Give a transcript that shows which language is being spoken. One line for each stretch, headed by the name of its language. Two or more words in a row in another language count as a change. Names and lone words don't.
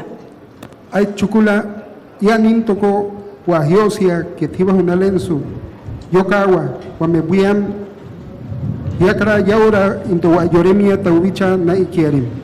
Mayo: Hay chukula yanin toko wahiosia que tiba una lensu yokawa wamebuyan yakra yaura into yoremia taubicha na ikiarim.